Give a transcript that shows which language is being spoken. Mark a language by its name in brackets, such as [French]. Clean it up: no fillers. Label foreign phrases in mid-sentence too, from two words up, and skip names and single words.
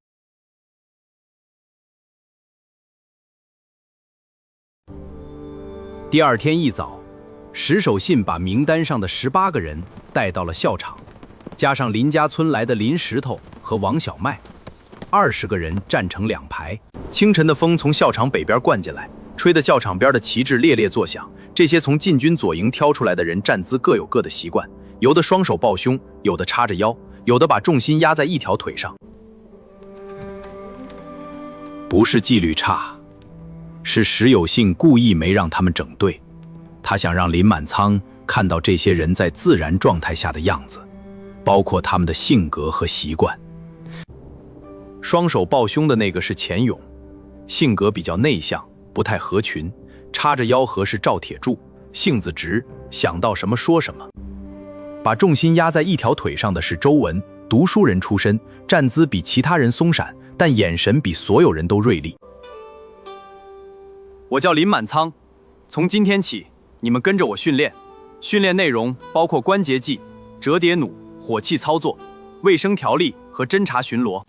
[Chinese] 第二天一早，石守信把名單上的18個人帶到了校場，加上林家村來的林石頭和王小麥，20個人站成2排。清晨的風從校場北邊灌進來，吹得教場邊的旗幟獵獵作響。這些從禁軍左營挑出來的人站姿各有各的習慣，有的雙手抱胸，有的叉着腰，有的把重心壓在一條腿上。不是紀律差，是石有信故意沒讓他們整隊，他想讓林滿倉看到這些人在自然狀態下的樣子，包括他們的性格和習慣。雙手抱胸的那個是錢勇，性格比較內向，不太合群。叉着腰和是趙鐵柱，性子直，想到什麼說什麼。把重心壓在一條腿上的是周文，讀書人出身，站姿比其他人鬆散，但眼神比所有人都銳利。我叫林滿倉，從今天起，你們跟着我訓練。訓練內容包括關節技、折疊弩、火器操作、衛生條例和偵察巡邏。